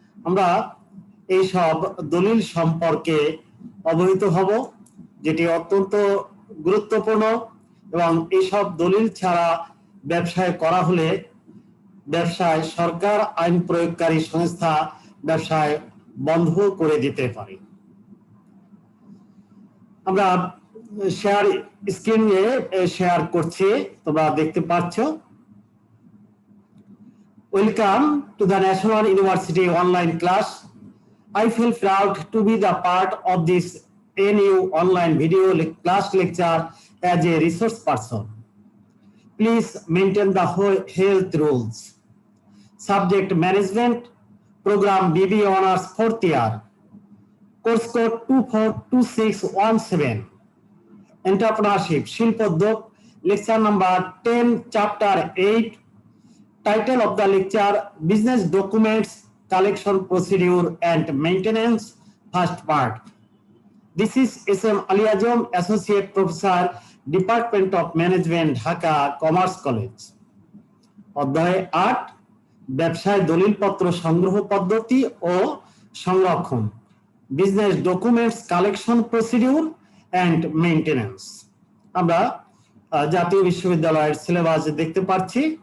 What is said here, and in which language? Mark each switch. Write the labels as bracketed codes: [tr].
[bn] আমরা এই সব দলিল সম্পর্কে অবহিত হব, যেটি অত্যন্ত গুরুত্বপূর্ণ, এবং এইসব দলিল ছাড়া ব্যবসায় করা হলে ব্যবসায় সরকার আইন প্রয়োগকারী সংস্থা ব্যবসায় বন্ধ করে দিতে পারে। আমরা শেয়ার স্ক্রিনে শেয়ার করছি, তোমরা দেখতে পাচ্ছ। [en] Welcome to the National University online class. I feel proud to be the part of this NU online video class lecture as a resource person. Please maintain the health rules. Subject Management Program BB Honors 4th year. Course code 242617. Entrepreneurship Shilpodyog lecture number 10 chapter 8. Title of the lecture Business Documents Collection Procedure and Maintenance, first part. This is SM Ali Azam, Associate Professor, Department of Management, Dhaka Commerce College. [bn] অধ্যায় 8 ব্যবসায় দলিলপত্র সংগ্রহ পদ্ধতি ও সংরক্ষণ, [en] Business documents collection procedure and maintenance. [bn] আমরা জাতীয় বিশ্ববিদ্যালয়ের syllabus দেখতে পাচ্ছি।